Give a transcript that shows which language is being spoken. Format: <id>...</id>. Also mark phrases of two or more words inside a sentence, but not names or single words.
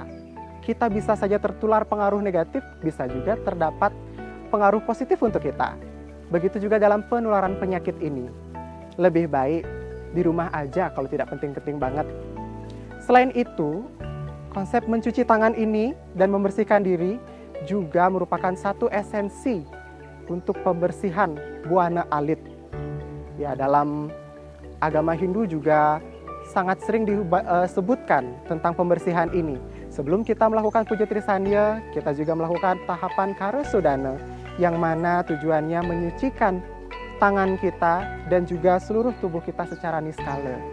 <id>Kita bisa saja tertular pengaruh negatif, bisa juga terdapat pengaruh positif untuk kita. Begitu juga dalam penularan penyakit ini. Lebih baik di rumah aja kalau tidak penting-penting banget. Selain itu, konsep mencuci tangan ini dan membersihkan diri juga merupakan satu esensi untuk pembersihan buana alit. Ya, dalam agama Hindu juga sangat sering disebutkan tentang pembersihan ini. Sebelum kita melakukan puja trisandya, kita juga melakukan tahapan karasodana, yang mana tujuannya menyucikan tangan kita dan juga seluruh tubuh kita secara niskala.</id>